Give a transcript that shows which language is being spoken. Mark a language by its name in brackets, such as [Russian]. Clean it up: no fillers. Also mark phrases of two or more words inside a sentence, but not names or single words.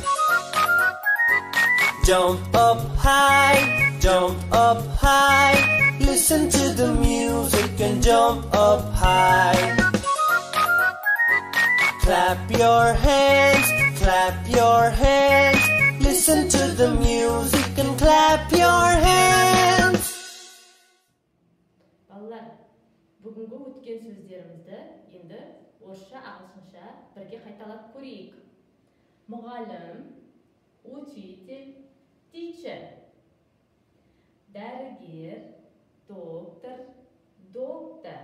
[English] Jump up high, jump up high. Listen to the music and jump up high. Clap your hands, clap your hands. Listen to the music and clap your hands. [Kazakh] Балалар, бүгінгі өткен сөздерімізді енді орысша, ағылшынша бірге қайталап көрейік. Мұғалім, учитель, teacher. Дәрігер, доктор, doctor.